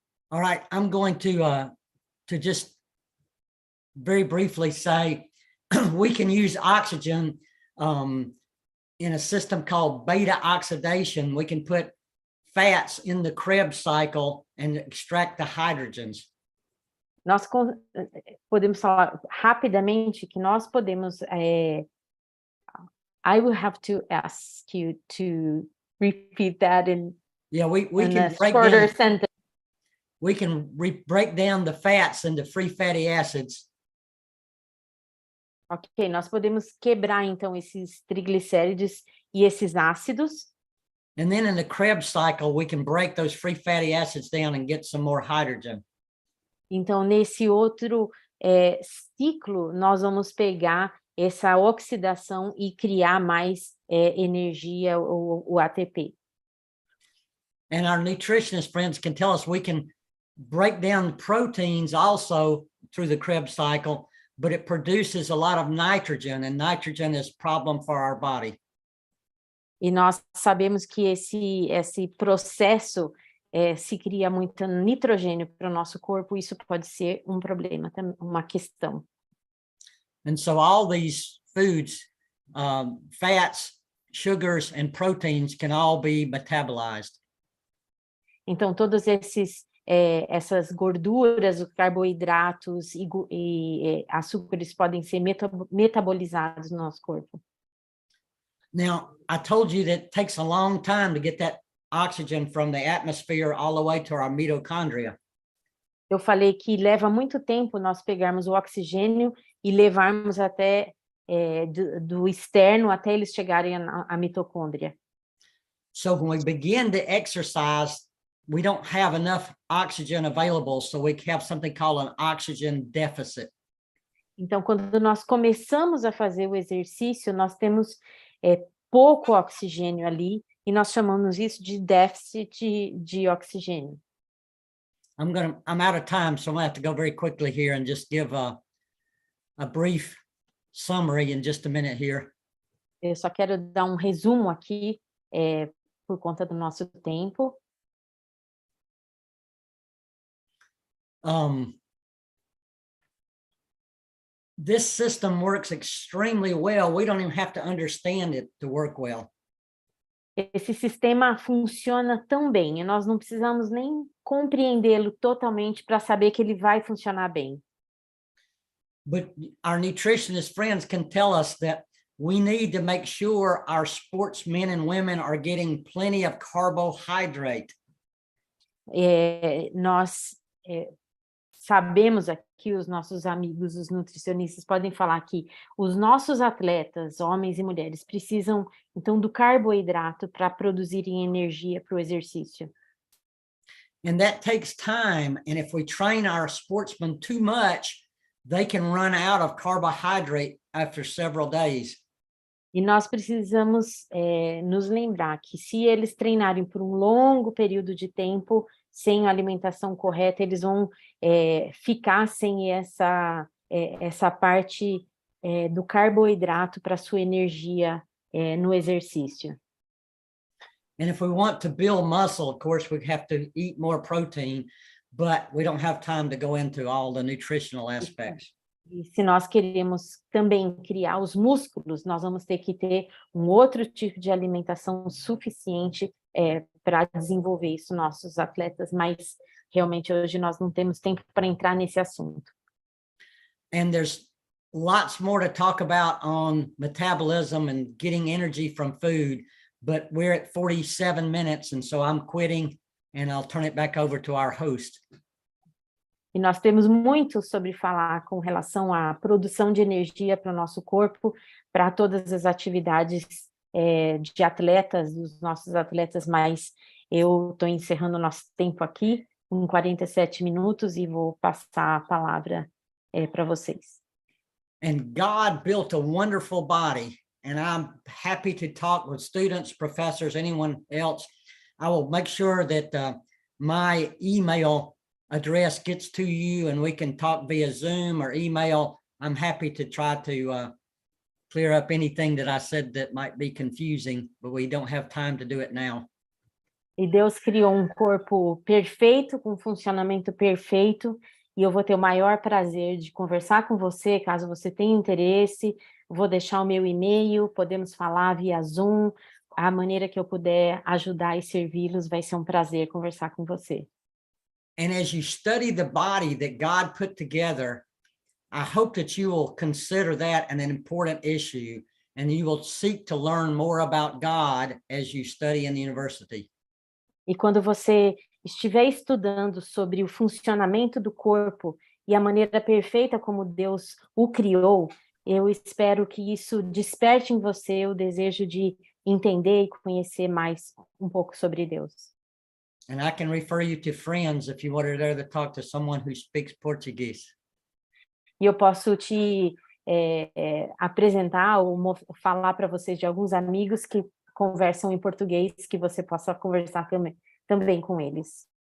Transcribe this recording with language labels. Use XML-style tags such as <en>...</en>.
<en>All right, I'm going to just very briefly say we can use oxygen in a system called beta oxidation. We can put fats in the Krebs cycle and extract the hydrogens.</en> <pt>Nós podemos falar rapidamente que nós podemos...</pt> <en>I will have to ask you to repeat that in Yeah, we a can break shorter down, sentence. we can break down the fats into free fatty acids.</en> <pt>Ok, nós podemos quebrar, então, esses triglicérides e esses ácidos.</pt> <en>And then in the Krebs cycle, we can break those free fatty acids down and get some more hydrogen.</en> <pt>Então, nesse outro ciclo, nós vamos pegar essa oxidação e criar mais energia, o ATP.</pt> <en>And our nutritionist friends can tell us we can break down proteins also through the Krebs cycle, but it produces a lot of nitrogen, and nitrogen is a problem for our body.</en> <pt>E nós sabemos que esse processo se cria muito nitrogênio para o nosso corpo, isso pode ser um problema, uma questão.</pt> <en>And so all these foods, fats, sugars, and proteins can all be metabolized.</en> <pt>Então, todos essas gorduras, os carboidratos e açúcares podem ser metabolizados no nosso corpo.</pt> <en>Now, I told you that it takes a long time to get that oxygen from the atmosphere all the way to our mitochondria.</en> <pt>Eu falei que leva muito tempo nós pegarmos o oxigênio e levarmos até do externo até eles chegarem à mitocôndria.</pt> <en>So when we begin to exercise, we don't have enough oxygen available, so we have something called an oxygen deficit.</en> <pt>Então, quando nós começamos a fazer o exercício, nós temos pouco oxigênio ali, e nós chamamos isso de déficit de oxigênio.</pt> <en>I'm out of time, so I'm gonna have to go very quickly here and just give a brief summary in just a minute here.</en> <pt>Eu só quero dar um resumo aqui, por conta do nosso tempo.</pt> <en>This system works extremely well. We don't even have to understand it to work well.</en> <pt>Esse sistema funciona tão bem, e nós não precisamos nem compreendê-lo totalmente para saber que ele vai funcionar bem.</pt> <en>But our nutritionist friends can tell us that we need to make sure our sportsmen and women are getting plenty of carbohydrate.</en> <pt>Nós sabemos aqui, os nossos amigos, os nutricionistas podem falar que os nossos atletas, homens e mulheres, precisam, então, do carboidrato para produzirem energia para o exercício.</pt> <en>And that takes time, and if we train our sportsmen too much, they can run out of carbohydrate after several days.</en> <pt>E nós precisamos nos lembrar que se eles treinarem por um longo período de tempo, sem alimentação correta, eles vão ficar sem essa parte do carboidrato para sua energia no exercício.</pt> <en>And if we want to build muscle, of course, we have to eat more protein, but we don't have time to go into all the nutritional aspects.</en> <pt>E se nós queremos também criar os músculos, nós vamos ter que ter um outro tipo de alimentação suficiente para desenvolver isso nossos atletas, mas realmente hoje nós não temos tempo para entrar nesse assunto.</pt> <en>And there's lots more to talk about on metabolism and getting energy from food, but we're at 47 minutes, and so I'm quitting, and I'll turn it back over to our host.</en> <pt>E nós temos muito sobre falar com relação à produção de energia para o nosso corpo, para todas as atividades de atletas, dos nossos atletas, mas eu estou encerrando o nosso tempo aqui, em 47 minutos, e vou passar a palavra para vocês.</pt> <en>And God built a wonderful body, and I'm happy to talk with students, professors, anyone else. I will make sure that my email address gets to you, and we can talk via Zoom or email. I'm happy to try to clear up anything that I said that might be confusing, but we don't have time to do it now.</en> <pt>E Deus criou um corpo perfeito, com funcionamento perfeito, e eu vou ter o maior prazer de conversar com você, caso você tenha interesse. Vou deixar o meu e-mail, podemos falar via Zoom, a maneira que eu puder ajudar e servi-los, vai ser um prazer conversar com você.</pt> <en>And as you study the body that God put together, I hope that you will consider that an important issue and you will seek to learn more about God as you study in the university.</en> <pt>E quando você estiver estudando sobre o funcionamento do corpo e a maneira perfeita como Deus o criou, eu espero que isso desperte em você o desejo de entender e conhecer mais um pouco sobre Deus.</pt> <en>And I can refer you to friends if you wanted to talk to someone who speaks Portuguese.</en> <pt>E eu posso te apresentar ou falar para vocês de alguns amigos que conversam em português, que você possa conversar também com eles.</pt>